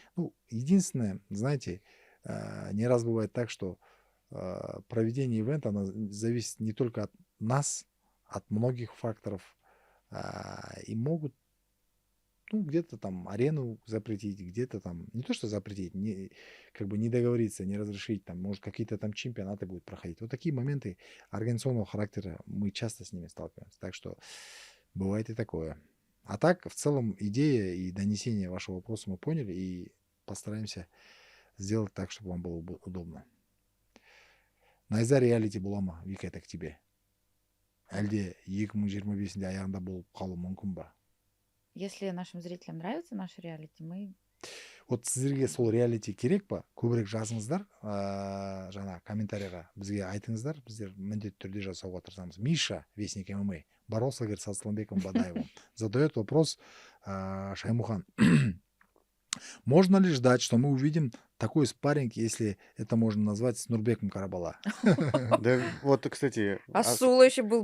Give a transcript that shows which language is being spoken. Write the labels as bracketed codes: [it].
[ru] Ну, единственное, знаете, не раз бывает так, что проведение ивента, оно зависит не только от нас, от многих факторов, и могут, ну, где-то там арену запретить, где-то там, не то что запретить, как бы не договориться, не разрешить, там, может, какие-то там чемпионаты будут проходить. Вот такие моменты организационного характера, мы часто с ними сталкиваемся. Так что бывает и такое. А так, в целом, идея и донесение вашего вопроса мы поняли и постараемся сделать так, чтобы вам было удобно. [kk] Найза реалити бола ма, Вика, [ru] это к тебе. [kk] Әлде 2025-де аяғында болып қалуы мүмкін ба? [ru] Если нашим зрителям нравится наш реалити, мы... [kk] Вот сіздерге сол реалити керек па? Көбірек жазыңыздар, жаңа комментарийға бізге айтыңыздар, біздер міндетті түрде жасауға тырысамыз. [ru] Миша, Вестник ММА, боролся, говорит, с Асланбеком Бадаевым. Задает вопрос Шаймухан. Можно ли ждать, что мы увидим такой спарринг, если это можно назвать, с Нурбеком Карабала? Да вот, кстати... Асула еще был